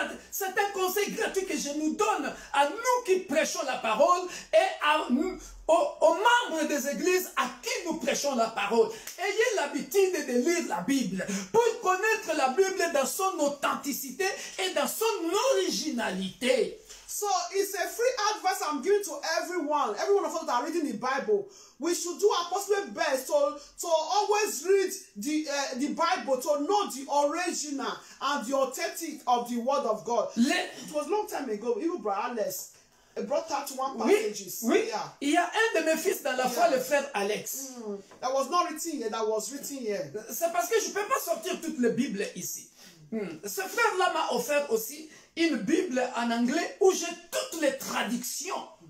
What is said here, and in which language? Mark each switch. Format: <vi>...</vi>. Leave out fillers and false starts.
<fr>C'est un conseil gratuit que je nous donne à nous qui prêchons la parole et aux membres des églises à qui nous prêchons la parole. Ayez l'habitude de lire la Bible pour connaître la Bible dans son authenticité et dans son originalité.</fr> <en>So it's a free advice I'm giving to everyone of us that are reading the Bible. We should do our possible best to always read the Bible, to know the original and the authentic of the Word of God. It was a long time ago, even Brother Alex brought out one passages.</en> <fr>Oui,</fr> <en>Yeah.</en> <fr>il y a un de mes fils dans la foi, le frère Alex.</fr> <en>That was not written here, that was written here.</en> <fr>C'est parce que je ne peux pas sortir toutes les Bibles ici. Ce frère-là m'a offert aussi une Bible en anglais où j'ai toutes les traductions.</fr>